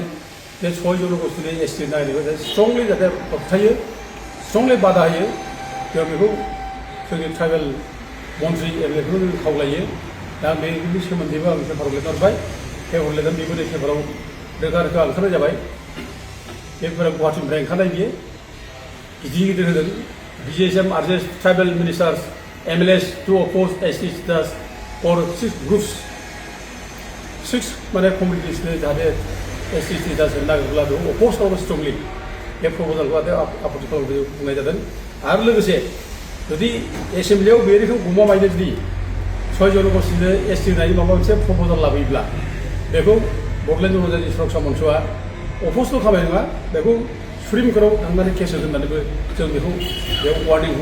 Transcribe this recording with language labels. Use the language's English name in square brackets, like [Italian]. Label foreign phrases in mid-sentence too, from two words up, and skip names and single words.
[Bodo] बे 6 जनगोष्ठीनि एसटि नागिरनायखौ स्ट्रंलि जाहाथे होबथायो स्ट्रंलि बादा होयो जों बेखौ जोंनि ट्राइबेल मन्थ्रि एमएलएफोरखौ जों खावलायो दा बेनि सोमोन्दैबो आं पेपाराव लिरना हरबाय पेपाराव लिरनानै बेबो नै पेपाराव रोखा रोखा ओंखारनाय जाबाय पेपारा गुवाहाटीनिफ्राय ओंखारनाय बियो गिदिर गिदिर होदों [English] BGSM urges tribal ministers MLAs to oppose ST status for 6 groups [Bodo] 6 माने कमिउनिटिस जाहाथे [English] ST status [Bodo] नागिरब्ला बेखौ अपोज खालामो स्ट्रंलि बे प्रप'जालखौ आपत्ति खालामनो बुंनाय जादों आरो लोगोसे जुदि एसेम्बलियाव बे रोखोम गमामायैनो जुदि 6 जनगोष्ठीनो एसटि होनायनि माबा मोनसे प्रप'जाल लाबोयोब्ला बेखौ बड'लेण्ड जनजाति सुरक्षा मन्चआ अपोजल' खालामनाय नङा बेखौ सुप्रिम कर्टआव थांनानै केस होगोन होननानैबो जों बेखौ बेयाव वार्निंखौ